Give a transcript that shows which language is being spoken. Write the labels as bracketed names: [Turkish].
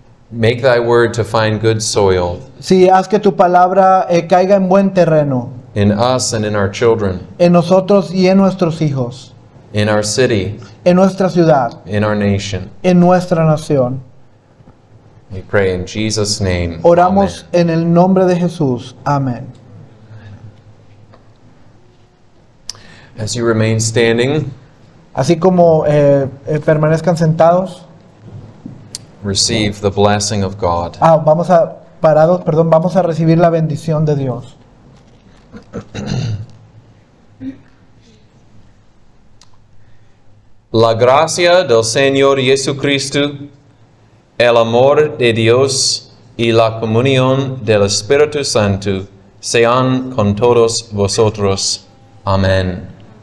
[English] make thy word to find good soil [Spanish] Sí, haz que tu palabra caiga en buen terreno, [English] in us and in our children, [Spanish] en nosotros y en nuestros hijos, [English] in our city, [Spanish] en nuestra ciudad, [English] in our nation. [Spanish] en nuestra nación. [English] We pray in Jesus' name. [Spanish] Oramos [English] Amen. [Spanish] en el nombre de Jesús. Amén. [English] As you remain standing, [Spanish] Así como permanezcan sentados. [English] receive the blessing of God. [Spanish] Vamos a recibir la bendición de Dios. La gracia del Señor Jesucristo, el amor de Dios y la comunión del Espíritu Santo sean con todos vosotros. Amén.